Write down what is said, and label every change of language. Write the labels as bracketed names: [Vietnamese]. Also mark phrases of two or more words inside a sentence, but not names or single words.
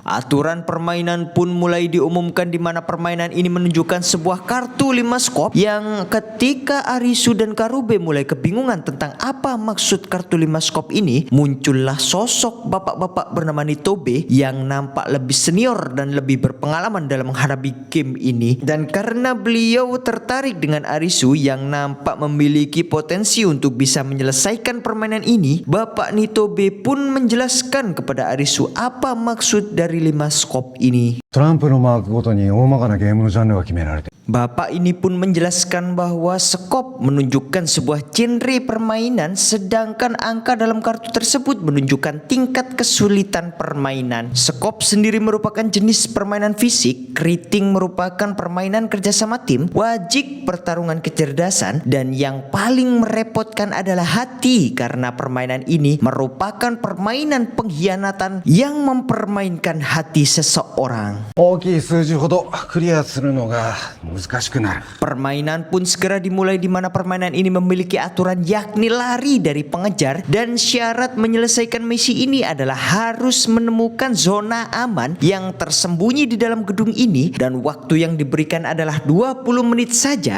[Indonesian] Aturan permainan pun mulai diumumkan, di mana permainan ini menunjukkan sebuah kartu 5 skop yang ketika Arisu dan Karube mulai kebingungan tentang apa maksud kartu 5 skop ini, muncullah sosok bapak-bapak bernama Nitobe yang nampak lebih senior dan lebih berpengalaman dalam menghadapi game ini. Dan karena beliau tertarik dengan Arisu yang nampak memiliki potensi untuk bisa menyelesaikan permainan ini, Bapak Nitobe pun menjelaskan kepada Arisu apa maksud dari 5 skop ini. [Japanese] トランプのマークごとに大まかなゲームのジャンルが決められている。 [Indonesian] Bapak ini pun menjelaskan bahwa skop menunjukkan sebuah genre permainan, sedangkan angka dalam kartu tersebut menunjukkan tingkat kesulitan permainan. Skop sendiri merupakan jenis permainan fisik, kriting merupakan permainan kerjasama tim, wajik pertarungan kecerdasan, dan yang paling merepotkan adalah hati, karena permainan ini merupakan permainan pengkhianatan yang mempermainkan hati seseorang. [Japanese] 大きい数字ほどクリアするのが難しくなる。 [Indonesian] Permainan pun segera dimulai, di mana permainan ini memiliki aturan yakni lari dari pengejar, dan syarat menyelesaikan misi ini adalah harus menemukan zona aman yang tersembunyi di dalam gedung ini, dan waktu yang diberikan adalah 20 menit saja.